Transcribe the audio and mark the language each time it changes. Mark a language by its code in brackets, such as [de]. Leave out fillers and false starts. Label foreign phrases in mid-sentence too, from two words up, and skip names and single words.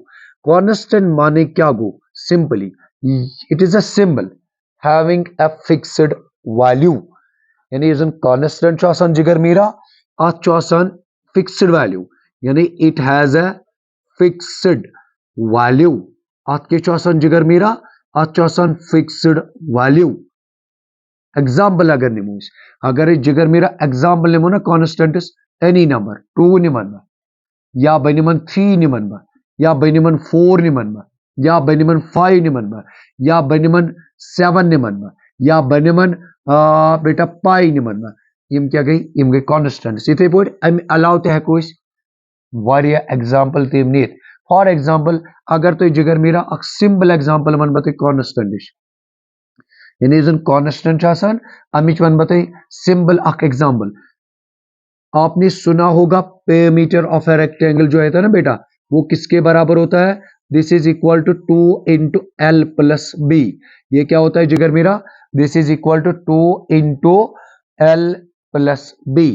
[en] कॉन्स्टेंट [ks] माने क्या गो, [en] simply it is a symbol having a fixed value, [ks] यानी यह कॉन्स्टेंट जिगर मेरा अत [en] fixed value, यानी it has a fixed value. [ks] अत के जिगर मेरा अत [en] fixed value. [ks] एग्जाम्पल अगर निमो, अगर जिगर मेरा एग्जाम्पल निमो ना [en] constants any number [ks] 2 निमन या बनिमन 3 निमन या बनिमन 4 निमन या बनिमन 5 निमन या बनिमन 7 निमन या बनिमन बेटा पाई निमन यम क्या गई, यम गई कॉन्स्टेंट्स। इथे पे अम अलाव ते हेको वारिया एग्जाम्पल तम नीत। [en] for example [ks] अगर तुम जिगर मेरा अक [en] simple example [ks] वन बत कॉन्स्टेंट, यानी जन कॉन्स्टेंट अमिच वन बत सिंपल अक एग्जाम्पल। [hi] आपने सुना होगा [en] perimeter of a rectangle [hi] जो है था ना बेटा, वो किसके बराबर होता है, [en] this is equal to 2 into L plus B. [hi] ये क्या होता है जिगर मेरा, [en] this is equal to 2 into L plus B.